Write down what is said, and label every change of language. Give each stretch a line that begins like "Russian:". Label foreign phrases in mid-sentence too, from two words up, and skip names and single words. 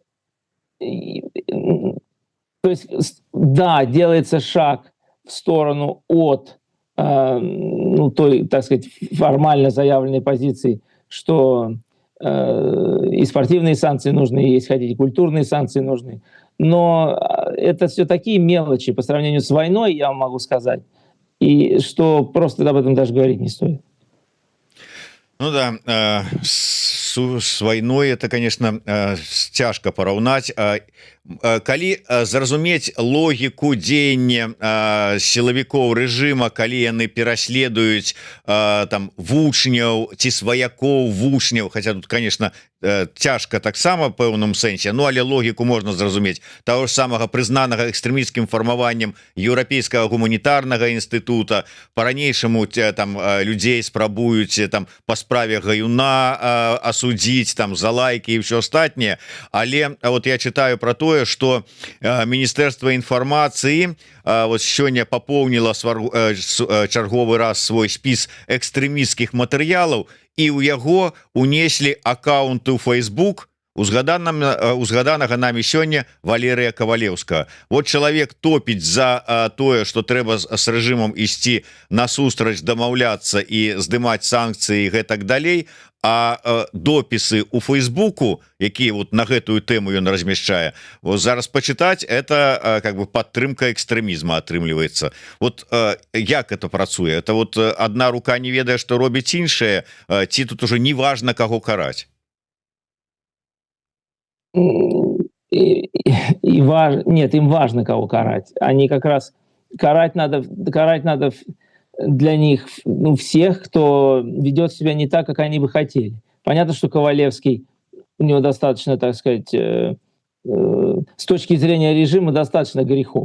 Russian: То есть, да, делается шаг в сторону от той, так сказать, формально заявленной позиции, что и спортивные санкции нужны, и, если хотите, культурные санкции нужны. Но это все такие мелочи по сравнению с войной, я вам могу сказать, и что просто об этом даже говорить не стоит. Ну да, с войной это, конечно,
Belarusian: цяжка параўнаць. Калі зразумець логіку дзеяння сілавікоў рэжыма, калі яны пераследуюць там вучняў ці сваякоў вучняў,
Russian: хотя тут, конечно,
Belarusian: цяжка таксама в пэўным сэнсе, ну але логіку можна зразумець, таго ж самага прызнанага экстрэмісцкім фармаваннем еўрапейскага гуманітарнага інстытута, па-ранейшаму там людзей спрабуюць там па справе гаюна асудзіць там за лайкі і ўсё астатняе. Але вот я читаю про тое,
Russian: что Министерство информации
Belarusian: вот сёння пополнило чарговы раз свой спіс экстрэмісцкіх матэрыялаў, і ў яго унеслі аккаунты ў Facebook узгаданага нами сёння Валерыя Кавалеўскага. Вот чалавек топіць за тое, што трэба з рэжымам ісці насустрач, дамаўляцца і здымаць санкцыі і гэтак далей, а допісы у Фейсбуку, якія вот на гэтую тэму ён размяшчае, вот зараз пачытаць,
Russian: это как бы
Belarusian: падтрымка экстрэмізма атрымліваецца. Вот як это працуе?
Russian: Это вот одна рука
Belarusian: не ведае, што робіць іншая, ці тут уже не важна каго караць?
Russian: Нет, им важно кого карать. Они как раз карать надо для них, ну, всех, кто ведет себя не так, как они бы хотели. Понятно, что Ковалевский, у него достаточно, так сказать, с точки зрения режима достаточно грехов.